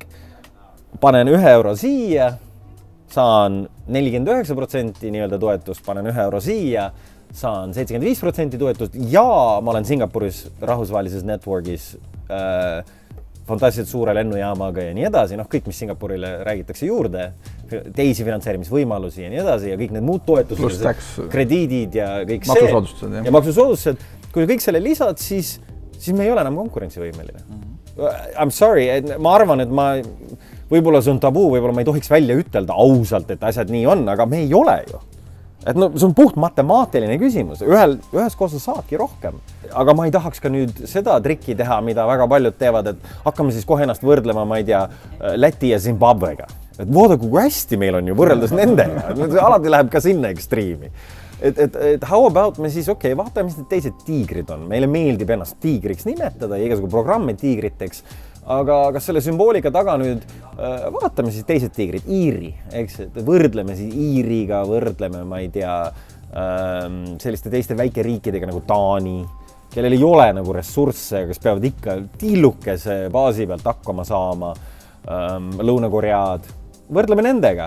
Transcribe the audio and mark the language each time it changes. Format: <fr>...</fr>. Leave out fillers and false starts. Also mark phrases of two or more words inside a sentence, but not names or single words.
<et>Panen 1 euro siia, saan 49% nii-öelda toetust, panen 1 euro siia, saan 75% toetust ja ma olen Singapuris rahvusvahelises networkis fantastiliselt suure lennujaamaga ja nii edasi, noh kõik, mis Singapurile räägitakse juurde, teisi finantseerimisvõimalusi ja nii edasi ja kõik need muud toetused, krediidid ja kõik maksusoodustused, ja maksusoodustused. Kui kõik selle lisad, siis me ei ole enam konkurentsivõimeline.</et> <en>I'm sorry,</en> <et>ma arvan, et võib-olla see on tabuu, võib-olla ma ei tohiks välja ütelda ausalt, et asjad nii on, aga me ei ole ju. Et no, see on puht matemaatiline küsimus. Ühes koos sa saadki rohkem. Aga ma ei tahaks ka nüüd seda trikki teha, mida väga paljud teevad, et hakkame siis kohe ennast võrdlema, ma ei tea, Läti ja Zimbabwega. Et vaada, kui hästi meil on ju võrreldes nendega. Alati läheb ka sinna ekstriimi. Et</et> <en>how about me</en> <et>siis, vaatame, mis need teised tiigrid on. Meile meeldib ennast tiigriks nimetada ja igasugu programme tiigriteks. Aga kas selle sümboolika taga nüüd vaatame siis teised tiigrid, Iiri, eks, võrdleme siis Iiriga, võrdleme, ma ei tea, selliste teiste väikeriikidega nagu Taani, kellel ei ole nagu ressursse, kes peavad ikka tillukese baasi pealt hakkama saama, Lõuna-Koread, võrdleme nendega.</et>